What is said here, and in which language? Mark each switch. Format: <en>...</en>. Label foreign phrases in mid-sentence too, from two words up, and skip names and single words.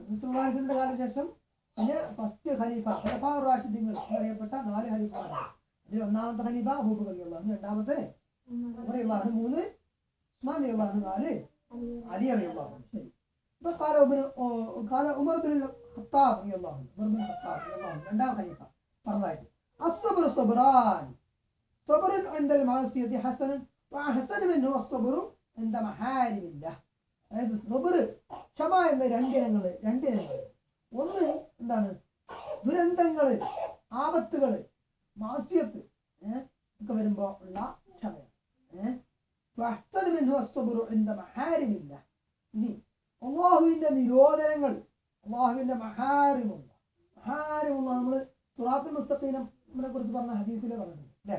<ml>റസൂലുള്ളാഹിന്റെ കാലശേഷം പിന്നെ ഫസ്റ്റ് ഖലീഫ ഖുലഫാഉർ റാഷിദീങ്ങൾ എന്നറിയപ്പെട്ട 4 ഖലീഫമാരാണ്. അതിൽ ഒന്നാമത്തെ ഖലീഫ അബൂബക്കർ</ml> <ar>رضي الله عنه,</ar> <ml>രണ്ടാമത്തെ ഉമർ</ml> <ar>رضي الله عنه,</ar> <ml>3 ഉസ്മാൻ</ml> <ar>رضي الله عنه,</ar> <ml>4 അലി</ml> <ar>رضي الله عنه.</ar> <ml>ശരി. ഇപ്പൊ</ml> <ar>قال ഉമർ ബിൻ ഖത്താബ് رضي الله عنه, ഉമർ ബിൻ ഖത്താബ് رضي الله عنه</ar> <ml>രണ്ടാം ഖലീഫ പറഞ്ഞതായിട്ട്</ml> <ar>الصبر صبران صبر عند المعصية حسن وأحسن منه الصبر عند محارم الله.</ar> <ml>അതായത് സബർ, ക്ഷമ എന്ന രണ്ടിനങ്ങൾ. ഒന്ന് എന്താണ്? ദുരന്തങ്ങള്, ആപത്തുകള്, മാസ്യത്ത് ഒക്കെ വരുമ്പോ ഉള്ള ക്ഷമയാണ്. ഇനി അള്ളാഹുവിന്റെ നിരോധനങ്ങൾ, അള്ളാഹുവിന്റെ മഹാരിമുള്ള നമ്മള് സുറാത്തുൽ മുസ്തഖീമിനെ കുറിച്ച് പറഞ്ഞ ഹദീസിലെ പറഞ്ഞിട്ടുണ്ട് അല്ലെ?</ml>